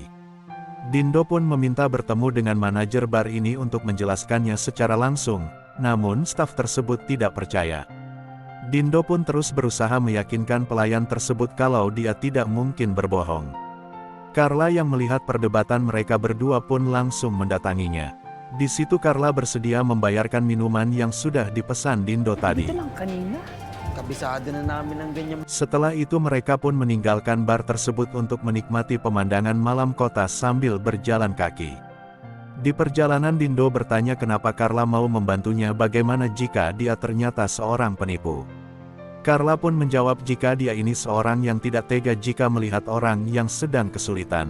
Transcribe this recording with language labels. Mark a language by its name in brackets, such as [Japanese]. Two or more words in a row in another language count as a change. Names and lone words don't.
[Indonesian] Dindo pun meminta bertemu dengan manajer bar ini untuk menjelaskannya secara langsung, namun staf tersebut tidak percaya. Dindo pun terus berusaha meyakinkan pelayan tersebut kalau dia tidak mungkin berbohong. Carla yang melihat perdebatan mereka berdua pun langsung mendatanginya. Di situ Carla bersedia membayarkan minuman yang sudah dipesan Dindo tadi. [Filipino] Ito lang kanina. Kabisado na namin ang ganyan. [Indonesian] Setelah itu mereka pun meninggalkan bar tersebut untuk menikmati pemandangan malam kota sambil berjalan kaki. Di perjalanan Dindo bertanya kenapa Carla mau membantunya bagaimana jika dia ternyata seorang penipu. Carla pun menjawab jika dia ini seorang yang tidak tega jika melihat orang yang sedang kesulitan.